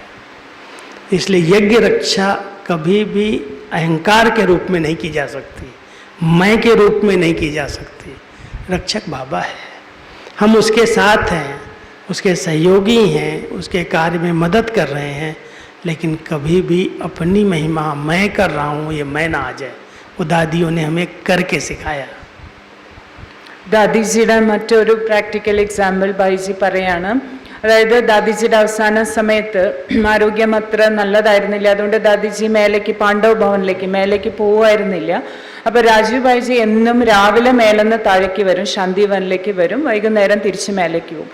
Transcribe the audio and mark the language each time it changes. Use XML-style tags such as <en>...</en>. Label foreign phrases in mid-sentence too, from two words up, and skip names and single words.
<hi>इसलिए यज्ञ रक्षा कभी भी अहंकार के रूप में नहीं की जा सकती, मैं के रूप में नहीं की जा सकती। रक्षक बाबा है, हम उसके साथ हैं, उसके सहयोगी हैं, उसके कार्य में मदद कर रहे हैं, लेकिन कभी भी अपनी महिमा मैं कर रहा हूँ ये मैं ना आ जाए। वो दादियों ने हमें करके सिखाया।</hi> <ml>ദാദിജിയുടെ മറ്റൊരു</ml> <en>practical example</en> <ml>ബൈജി പറയാണ്. അതായത് ദാദിജിയുടെ അവസാന സമയത്ത് ആരോഗ്യം അത്ര നല്ലതായിരുന്നില്ല. അതുകൊണ്ട് ദാദിജി പാണ്ഡവ് ഭവനിലേക്ക് മേലേക്ക് പോവുമായിരുന്നില്ല. അപ്പോൾ രാജീവ് ഭായിജി എന്നും രാവിലെ മേലെന്ന് താഴേക്ക് വരും, ശാന്തിവനിലേക്ക് വരും, വൈകുന്നേരം തിരിച്ച് മേലേക്ക് പോകും.</ml>